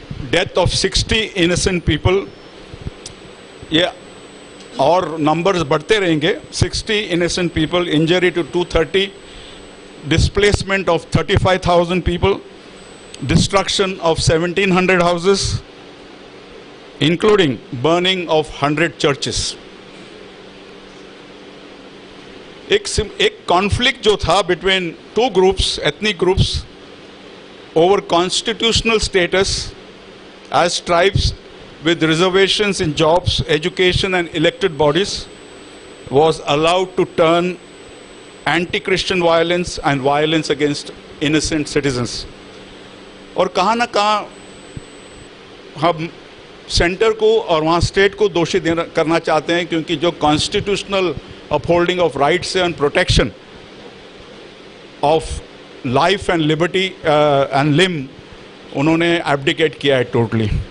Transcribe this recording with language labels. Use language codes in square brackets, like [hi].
[en] death of 60 innocent people, [hi] ये और numbers बढ़ते रहेंगे। [en] 60 innocent people, injury to 230, displacement of 35,000 people, destruction of 1,700 houses, including burning of 100 churches. [hi] एक conflict जो था [en] Between two groups, ethnic groups, over constitutional status as tribes with reservations in jobs, education and elected bodies, was allowed to turn anti-Christian violence and violence against innocent citizens. [hi] और कहाँ ना कहाँ हम centre को और वहाँ स्टेट को दोषी करना चाहते हैं, क्योंकि जो [en] constitutional upholding of rights and protection of life and liberty and लिम [hi] उन्होंने एब्डिकेट किया है टोटली।